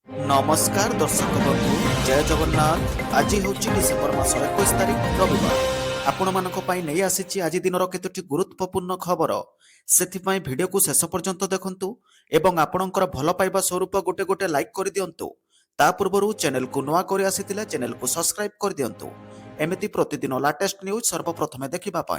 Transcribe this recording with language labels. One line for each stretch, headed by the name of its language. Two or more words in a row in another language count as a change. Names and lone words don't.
Odia: ନମସ୍କାର ଦର୍ଶକ ବନ୍ଧୁ, ଜୟ ଜଗନ୍ନାଥ। ଆଜି ହଉଛି ଡିସେମ୍ବର ମାସ 21 ତାରିଖ ରବିବାର। ଆପଣମାନଙ୍କ ପାଇଁ ନେଇ ଆସିଛି ଆଜି ଦିନର କେତୋଟି ଗୁରୁତ୍ୱପୂର୍ଣ୍ଣ ଖବର। ସେଥିପାଇଁ ଭିଡ଼ିଓକୁ ଶେଷ ପର୍ଯ୍ୟନ୍ତ ଦେଖନ୍ତୁ ଏବଂ ଆପଣଙ୍କର ଭଲ ପାଇବା ସ୍ୱରୂପ ଗୋଟେ ଗୋଟେ ଲାଇକ୍ କରିଦିଅନ୍ତୁ। ତା ପୂର୍ବରୁ ଚ୍ୟାନେଲକୁ ନୂଆ କରି ଆସିଥିଲେ ଚ୍ୟାନେଲକୁ ସବସ୍କ୍ରାଇବ୍ କରିଦିଅନ୍ତୁ। ଏମିତି ପ୍ରତିଦିନ
English: latest news
Odia: ସର୍ବପ୍ରଥମେ ଦେଖିବା ପାଇଁ।